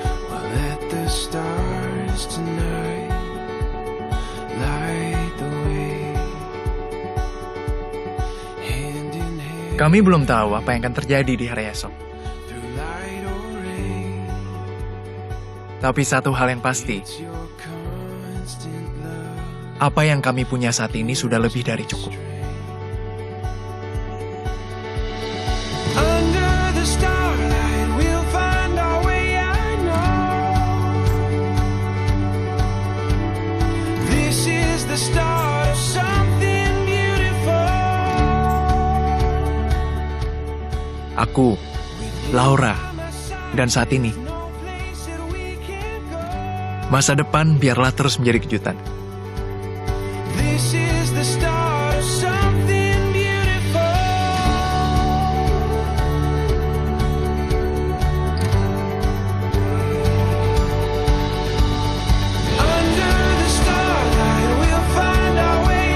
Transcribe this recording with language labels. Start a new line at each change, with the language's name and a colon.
English: We'll let the stars tonight light the way. Hand in hand
Indonesian: Kami belum tahu apa yang akan terjadi di hari esok.
English: through light or rain.
Indonesian: Tapi satu hal yang pasti,
English: It's your constant love.
Indonesian: apa yang kami punya saat ini sudah lebih dari cukup.
English: Under the starlight, we'll find our way. I know this is the start of something beautiful.
Indonesian: Aku, Laura, dan saat ini,
English: No place that we can't go.
Indonesian: masa depan biarlah terus menjadi kejutan.
English: This is the start of something beautiful. Under the starlight, we'll find our way.